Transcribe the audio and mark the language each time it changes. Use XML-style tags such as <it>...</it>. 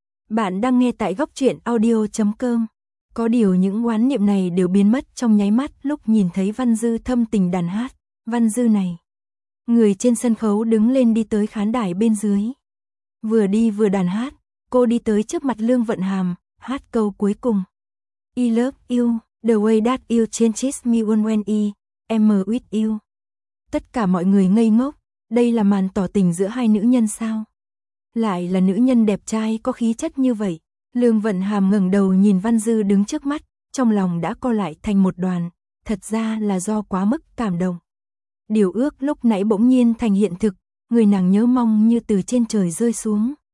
<vi>Bạn đang nghe tại góc truyện audio.com. Có điều những oán niệm này đều biến mất trong nháy mắt lúc nhìn thấy Văn Dư thâm tình đàn hát. Văn Dư này. Người trên sân khấu đứng lên đi tới khán đài bên dưới. Vừa đi vừa đàn hát, cô đi tới trước mặt Lương Vận Hàm, hát câu cuối cùng.</vi> <en>I love you, the way that you changes me when I am with you.</en> <vi>Tất cả mọi người ngây ngốc, đây là màn tỏ tình giữa hai nữ nhân sao? Lại là nữ nhân đẹp trai có khí chất như vậy. Lương Vận Hàm ngẩng đầu nhìn Văn Dư đứng trước mắt, trong lòng đã co lại thành một đoàn, thật ra là do quá mức cảm động. Điều ước lúc nãy bỗng nhiên thành hiện thực, người nàng nhớ mong như từ trên trời rơi xuống.</vi>